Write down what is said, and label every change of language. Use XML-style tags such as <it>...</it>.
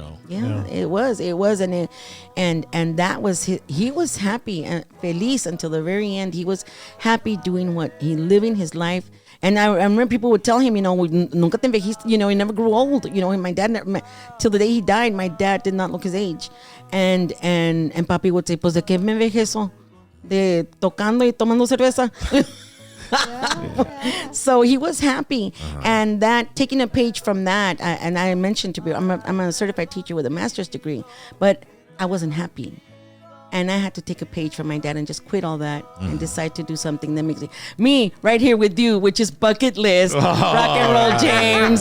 <en>Yeah, it was, and that was he was happy and feliz until the very end. He was happy doing living his life. And I remember people would tell him,</en> <es>nunca te envejiste,</es> <en>he never grew old. And my dad, till the day he died, my dad did not look his age. And Papi would say,</en> <es>pues de qué me envejezo? De tocando y tomando cerveza.</es> <en>Yeah. So he was happy. And that, taking a page from that, and I mentioned to you, I'm a certified teacher with a master's degree, but I wasn't happy. And I had to take a page from my dad and just quit all that and decide to do something that makes me right here with you, which is bucket list, rock and roll, James.</en>